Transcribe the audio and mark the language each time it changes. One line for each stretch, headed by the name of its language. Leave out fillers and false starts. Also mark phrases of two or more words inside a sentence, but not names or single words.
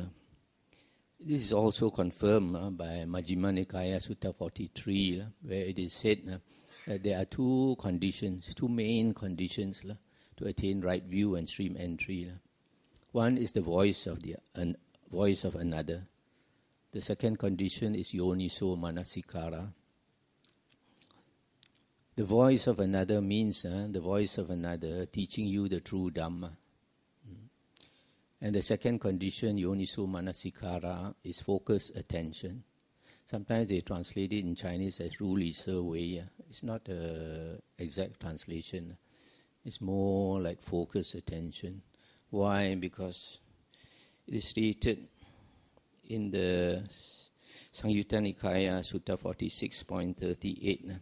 English: This is also confirmed by Majjhima Nikaya Sutta 43, where it is said that there are two main conditions to attain right view and stream entry. One is the voice of another. The second condition is
Pali: yoniso manasikara.
English: The voice of another means the voice of another teaching you the true Dhamma. And the second condition,
Pali: yoniso manasikara,
English: is focused attention. Sometimes they translate it in Chinese as
Chinese: 如理摄维.
English: It's not an exact translation. It's more like focused attention. Why? Because it is stated in the Samyutta Nikaya Sutta 46.38.